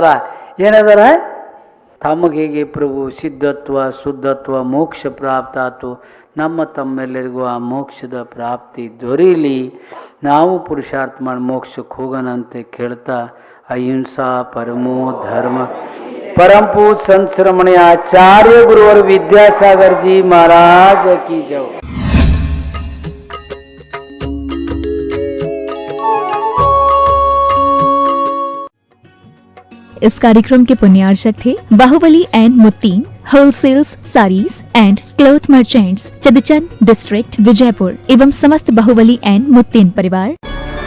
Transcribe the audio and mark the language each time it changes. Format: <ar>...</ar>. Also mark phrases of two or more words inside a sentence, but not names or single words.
<kn>ಏನದಾರ? ತಮಗೆ ಹೇಗೆ ಪ್ರಭು ಸಿದ್ಧತ್ವ ಶುದ್ಧತ್ವ ಮೋಕ್ಷ ಪ್ರಾಪ್ತ ಆಯ್ತು, ತಮ್ಮೆಲ್ಲರಿಗೂ ಆ ಮೋಕ್ಷದ ಪ್ರಾಪ್ತಿ ದೊರೀಲಿ. ನಾವು ಪುರುಷಾರ್ಥ ಮಾಡಿ ಮೋಕ್ಷಕ್ಕೆ ಹೋಗೋಣಂತೆ ಕೇಳ್ತಾ,</kn> <sa>अहिंसा परमो धर्म</sa> <hi>परम पूज संत श्रमणी आचार्य गुरुवर विद्यासागर जी महाराज की जय। इस कार्यक्रम के पुण्यार्चक थे बाहुबली एंड मुत्तीन होलसेल्स साड़ीज एंड क्लॉथ मर्चेंट्स, चदचन डिस्ट्रिक्ट, विजयपुर एवं समस्त बाहुबली एंड मुत्तीन परिवार।</hi>